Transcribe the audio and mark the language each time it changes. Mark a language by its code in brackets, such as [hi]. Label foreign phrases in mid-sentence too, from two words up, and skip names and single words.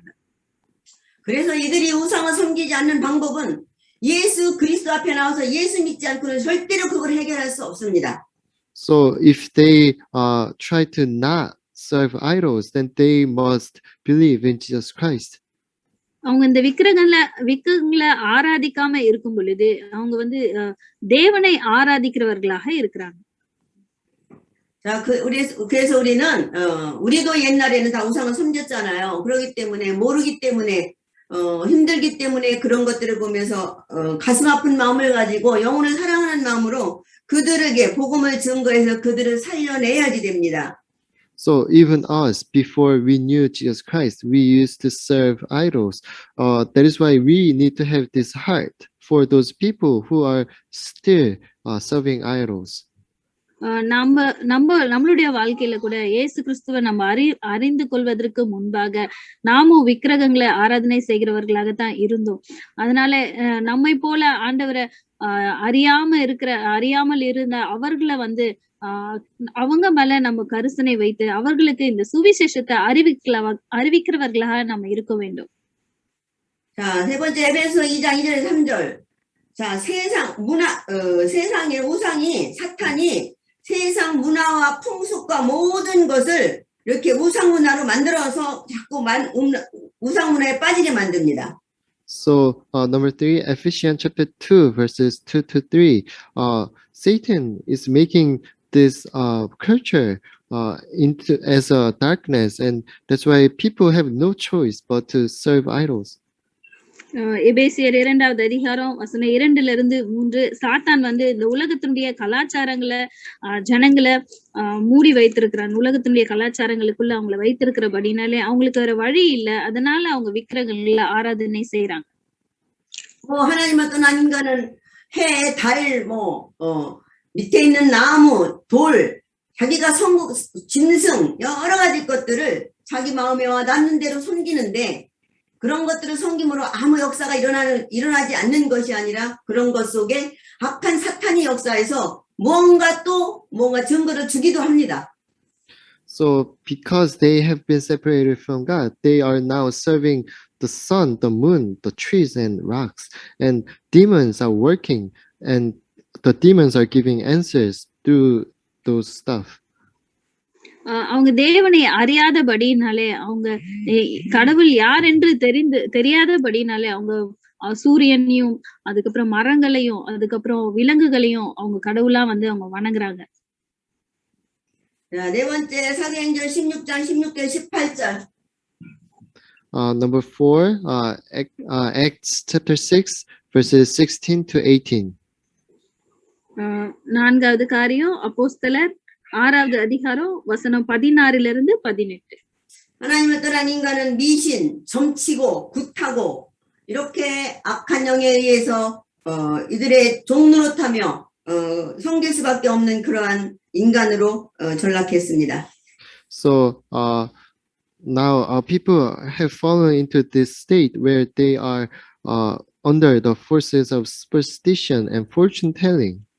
[ko] 그래서 이들이 우상을 섬기지 않는 방법은 예수 그리스도 앞에 나와서 예수 믿지 않고는 절대로 그걸 해결할 수 없습니다. [en] So if they try to not serve idols, then they must believe in Jesus Christ. [ta] அவங்க இந்த விக்கிரகங்களை ஆராதிக்காம இருக்கும் பொழுது அவங்க வந்து தேவனை ஆராதிக்கிறவர்களாக இருக்கிறாங்க. [ko] 자, 그래서 우리는 우리도 옛날에는 다 우상을 섬겼잖아요. 그렇기 때문에 모르기 때문에 힘들기 때문에 그런 것들을 보면서 가슴 아픈 마음을 가지고 영혼을 사랑하는 마음으로 그들에게 복음을 증거해서 그들을 살려내야지 됩니다. [en] So even us, before we knew Jesus Christ, we used to serve idols. That is why we need to have this heart for those people who are still serving idols. [ta] நம்மளுடைய வாழ்க்கையில கூட இயேசு கிறிஸ்துவை நம்ம அறிந்து கொள்வதற்கு முன்பாக நாமும் விக்கிரகங்களை ஆராதனை செய்கிறவர்களாகத்தான் இருந்தோம். அதனால நம்மை போல ஆண்டவரை அறியாமல் இருந்த அவர்களை வந்து அவங்க மேல நம்ம கரிசனை வைத்து அவர்களுக்கு இந்த சுவிசேஷத்தை அறிவிக்கிறவர்களாக நம்ம இருக்க வேண்டும். [ko] 자, 세 번째 에베소 2장 2절 3절. 자, 세상의 우상이 사탄이 세상 문화와 풍습과 모든 것을 이렇게 우상 문화로 만들어서 자꾸 우상 문화에 빠지게 만듭니다. [en] So number 3, Ephesians chapter 2 verses 2 to 3. Satan is making this culture into as a darkness, and that's why people have no choice but to serve idols. [ta] எபேசியர் 2வது அதிகாரம் வசனம் 2-3 சாத்தான் வந்து இந்த உலகத்தினுடைய கலாச்சாரங்களை ஜனங்களை மூடி வைத்திருக்கிறான். உலகத்தினுடைய கலாச்சாரங்களுக்குள்ள அவங்களை வைத்திருக்கிறபடினாலே அவங்களுக்கு வேற வழி இல்லை. அதனால அவங்க விக்கிரகங்களை ஆராதனை செய்யறாங்க. [ko] 하나님을 떠난 인간은 해, 달, 밑에 있는 나무, 돌, 자기가 짐승 여러 가지 것들을 자기 마음에 와 닿는 대로 섬기는데 그런 것들을 섬김으로 아무 역사가 일어나지 않는 것이 아니라 그런 것 속에 악한 사탄이 역사해서 뭔가 증거를 주기도 합니다. [en] So because they have been separated from God, they are now serving the sun, the moon, the trees and rocks, and demons are working, and the demons are giving answers through those stuff. [ta] அவங்க தேவனை அறியாதபடினாலே அவங்க கடவுள் யார் என்று தெரியாதபடினாலே அவங்க சூரியனையும் அதுக்கப்புறம் மரங்களையும் அதுக்கப்புறம் விலங்குகளையும் அவங்க கடவுளா வந்து அவங்க வணங்குறாங்க. [ko] 네 번째 사도행전 16장 16절 18절. [en] Number 4, Acts chapter 6 verses 16 to 18. [ta] 4வது காரியம் அப்போஸ்தலர் 6வது அதிகாரம் வசனம் 16-18. [ko] 하나님을 떠난 인간은 미신, 점치고 굿하고 이렇게 악한 영에 의해서 이들의 종노릇하며 섬길 수밖에 없는 그러한 인간으로 전락했습니다. [en] So now people have fallen into this state where they are under the forces of superstition and fortune telling.